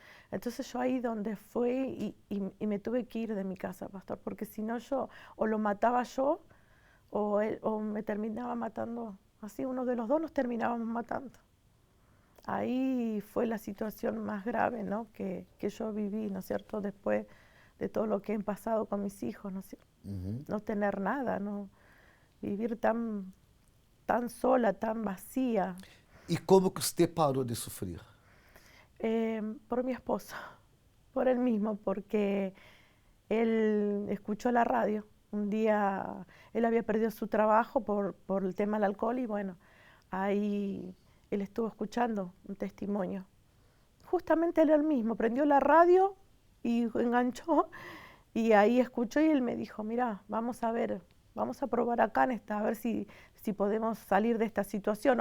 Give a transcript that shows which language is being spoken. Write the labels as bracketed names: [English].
[Spanish] Entonces yo ahí donde fue y me tuve que ir de mi casa, pastor, porque si no yo o lo mataba yo o me terminaba matando, así uno de los dos nos terminábamos matando. Ahí fue la situación más grave, ¿no? que yo viví, ¿no es cierto?, después de todo lo que he pasado con mis hijos, ¿no es cierto? No tener nada, ¿no? Vivir tan sola, tan vacía. [Portuguese] E como que você parou de sofrer? [Spanish] Por mi esposo, por él mismo, porque él escuchó la radio. Un día él había perdido su trabajo por el tema del alcohol y bueno, ahí él estuvo escuchando un testimonio. Justamente él mismo prendió la radio y enganchó y ahí escuchó y él me dijo, mira, vamos a ver, vamos a probar acá a ver si podemos salir de esta situación.